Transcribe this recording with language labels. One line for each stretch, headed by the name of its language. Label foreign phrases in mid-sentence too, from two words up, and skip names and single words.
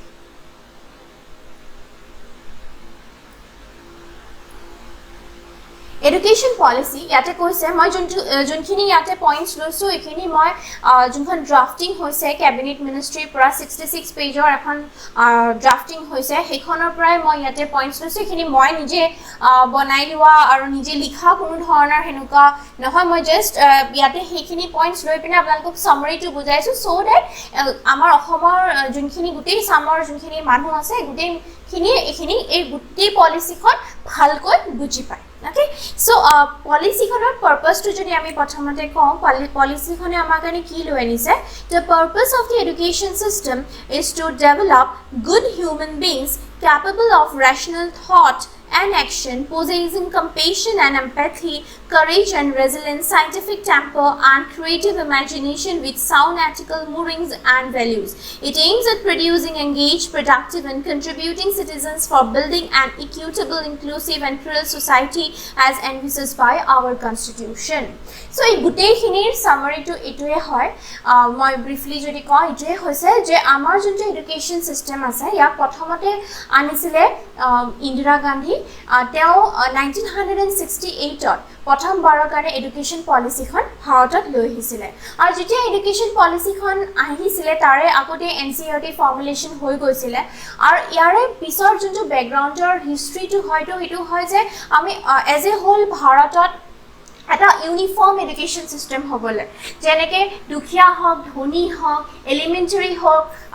English: education policy
Assamese: ইয়াতে কৈছে মই যোনখিনি ইয়াতে পইণ্টছ লৈছো এখিনি মই যোনখন ড্ৰাফটিং হৈছে
English: cabinet ministry
Assamese: পৰা 66 পেজৰ এখন ড্ৰাফটিং হৈছে সেইখনৰ পৰাই মই ইয়াতে পইণ্টছ লৈছো এখিনি মই নিজে বনাই লোৱা আৰু নিজে লিখা কোনো ধৰণৰ হেনুকা নহয় মই জাস্ট ইয়াতে সেইখিনি পইণ্টছ লৈ পিনে আপোনালোকক সামাৰিটো বুজাইছো
English: so that
Assamese: আমাৰ অসমৰ যোনখিনি গোটেই সামৰ যোনখিনি মানুহ আছে গোটেইখিনি এখিনি এই গোটেই পলিচিখন ভালকৈ বুজি পায়
English: Okay, so
Assamese: পলিচিখনৰ পাৰপাছ তো যদি আমি প্ৰথমতে কওঁ পলিচি খনে আমাৰ কাণে কি লৈ আনিছে
English: the purpose of the education system is to develop good human beings capable of rational thought and action possessing compassion and empathy courage and resilience scientific temper and creative imagination with sound ethical moorings and values it aims at producing engaged productive and contributing citizens for building an equitable inclusive and plural society as envisaged by our constitution
Assamese: ছ' এই গোটেই খিনিৰ ছামাৰি তো এইটো হয় মই ব্ৰিফলি যদি কওঁ এইটো হৈছে যে আমাৰ যিটো এডুকেশ্যন ছিষ্টেম আছে য়া প্ৰথমতে আনিছিলে Indira Gandhi তেওঁ 1968 ত প্ৰথম বাৰৰ কাৰণে
English: education policy
Assamese: ভাৰতত লৈ আহিছিলে আৰু যেতিয়া
English: education policy
Assamese: আহিছিলে তাৰে আগতে এনসিইআৰটি ফৰ্মুলেশন হৈ গৈছিলে আৰু ইয়াৰে পিছৰ যোনটো
English: background history
Assamese: হয়তো এটো হয় যে আমি
English: as a whole
Assamese: ভাৰতত এটা
English: uniform education system
Assamese: হ'বলে যেনেকে দুখিয়া হওক ধনী হওক এলিমেন্টাৰী হওক